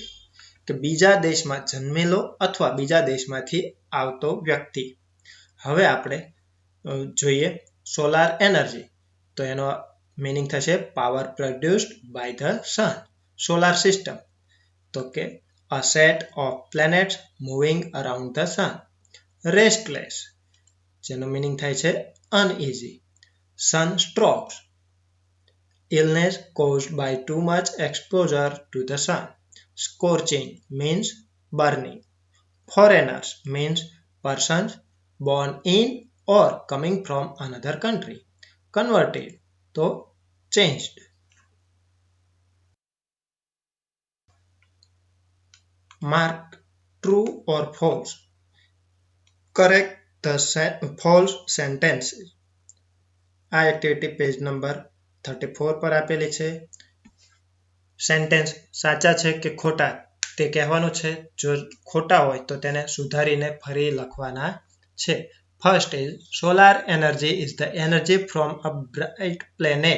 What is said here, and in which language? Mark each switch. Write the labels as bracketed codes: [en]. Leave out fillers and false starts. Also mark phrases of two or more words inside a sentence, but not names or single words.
[gu] કે બીજા દેશમાં જન્મેલો અથવા બીજા દેશમાંથી આવતો વ્યક્તિ. હવે આપણે જોઈએ [en] solar energy. [gu] તો એનો મીનિંગ થશે [en] power produced by the Sun. solar system [gu] તો કે [en] a set of planets moving around the sun. Restless, [gu] જેનો meaning થાય છે uneasy. [en] Sunstrokes, illness caused by too much exposure to the sun. Scorching means burning. Foreigners means persons born in or coming from another country. Converted, તો changed. Mark true or false. Correct the false sentences. [gu] આ એક્ટિવિટી પેજ નંબર 34 પર આપેલી છે. સેન્ટેન્સ સાચા છે કે ખોટા તે કહેવાનું છે. જો ખોટા હોય તો તેને સુધારીને ફરી લખવાના છે. [en] first is solar energy is the energy from a bright planet.